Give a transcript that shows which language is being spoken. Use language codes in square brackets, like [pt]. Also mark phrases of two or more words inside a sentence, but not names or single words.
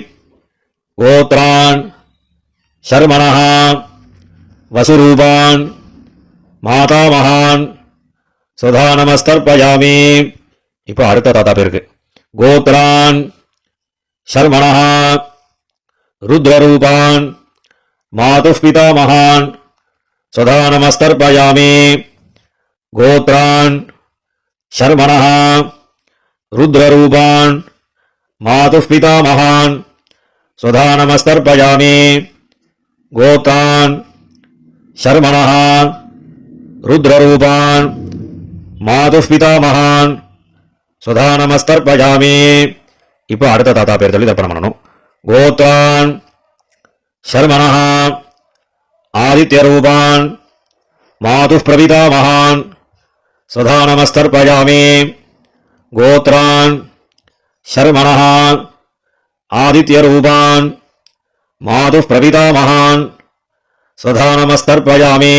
[sa] गोत्रान् शर्मणः वसुरूपान् मातामहान् स्वधा नमस्तर्पयामि. [ta] இப்போ அடுத்த தாத்தா பேருக்கு [sa] गोत्रान् शर्मणः रुद्ररूपान् मातुः पितामहान् स्वधा नमस्तर्पयामि. गोत्रान् शर्मणः रुद्ररूपान् मातुः पितामहान् स्वधा नमस्तर्पयामि. गोत्रान् शर्मणः रुद्ररूपान् मातुः पितामहान् स्वधा नमस्तर्पयामि. [ta] இப்போ அடுத்த தாத்தா பேர் சொல்லி தர்ப்பணம் பண்ணணும். [sa] गोत्रान् शर्मणः आदित्यरूपान् मातुः प्रपितामहान् स्वधा नमस्तर्पयामि. गोत्रान् शर्मणः आदित्यरूपान् मातुः प्रपितामहान् स्वधा नमस्तर्पयामि.